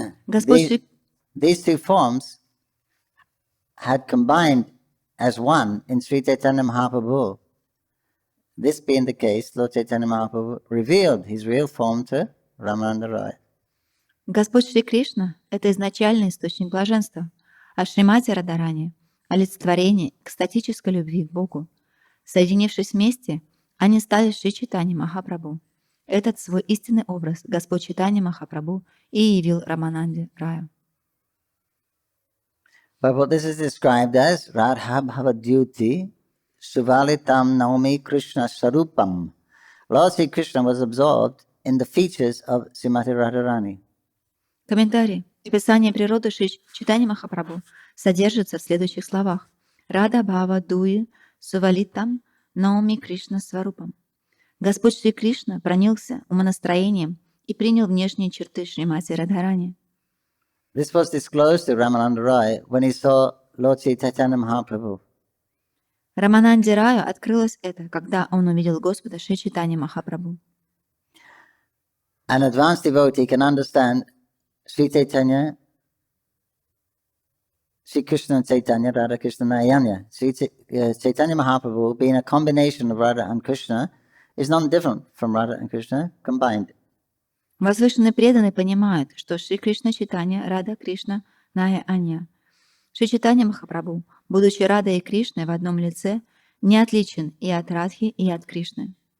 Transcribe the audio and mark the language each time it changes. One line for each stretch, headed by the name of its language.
English: These two forms had combined as one in Sri Chaitanya Mahaprabhu. This being the case, Lord Chaitanya Mahaprabhu revealed his real form to Ramananda Rai.
Russian: Господь Шри Кришна — это изначальный источник блаженства, а Шримати Радхарани — олицетворение экстатической любви к Богу. Соединившись вместе, они стали Шри Чайтаньей Махапрабху. Этот свой истинный образ Господь Чайтанья Махапрабху и явил Рамананде Раю.
English: But what this is described as
Sanskrit: Radha Bhavadyuti Suvalitam Naomi Krishna Sarupam.
English: Lord Sri Krishna was absorbed in the features of Srimati Radharani.
Russian: Комментарий. Описание природы Шри Чайтаньи Махапрабху содержится в следующих словах.
Sanskrit: Рада Бхава Дуи Сувалитам Наоми Кришна Сварупам.
Russian: Господь Шри Кришна проникся умонастроением и принял внешние черты Шримати Радхарани.
English: This was disclosed to Ramananda Rai when he saw Lord Sri Chaitanya Mahaprabhu.
Russian: Рамананде Раю открылось это, когда он увидел Господа Шри Чайтаньи Махапрабху.
English: An advanced devotee can understand Sri Chaitanya, Sri Krishna and Chaitanya, Radha Krishna Nayanya. Sri Chaitanya Mahaprabhu, being a combination of Radha and Krishna, is not different from Radha and Krishna combined.
Russian: Возвышенный преданный понимает, что Шри Кришна Чайтанья, Рада Кришна, Ная Анья. Шри Чайтанья Махапрабху, будучи Радой и Кришной в одном лице, не отличен и от Радхи, и от Кришны.